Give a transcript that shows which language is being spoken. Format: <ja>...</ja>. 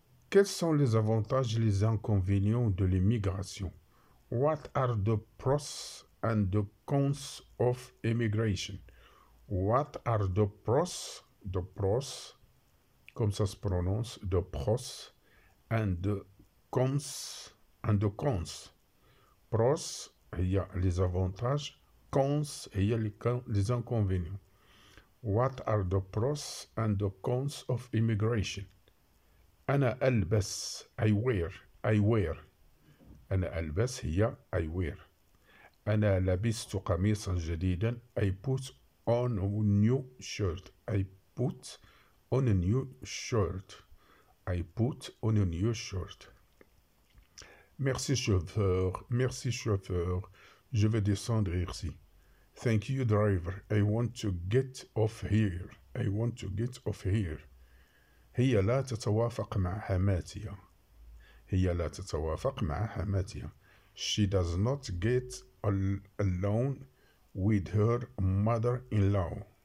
<fr>Quels sont les avantages et les inconvénients de l'immigration?</fr> <en>What are the pros and the cons of immigration? What are the pros? The pros.</en> <fr>Comme ça se prononce.</fr> <en>The pros and the cons. And the cons. Pros.</en> <fr>Il y a les avantages. Cons. Il y a les inconvénients.</fr> <en>What are the pros and the cons of immigration?</en> <ar>أنا ألبس.</ar> <en>I wear. I wear.</en> <ar>أنا ألبس هي</ar> <en>I wear.</en> <ar>أنا لبست قميصا جديدا.</ar> <en>I put on a new shirt. I put on a new shirt. I put on a new shirt.</en> <fr>Merci chauffeur, je vais descendre ici.</fr> <en>Thank you driver, I want to get off here. I want to get off here.</en> <ar>هي لا تتوافق مع حماتي. هي لا تتوافق مع حماتي.</ar> <en>She does not get along with her mother-in-law.</en>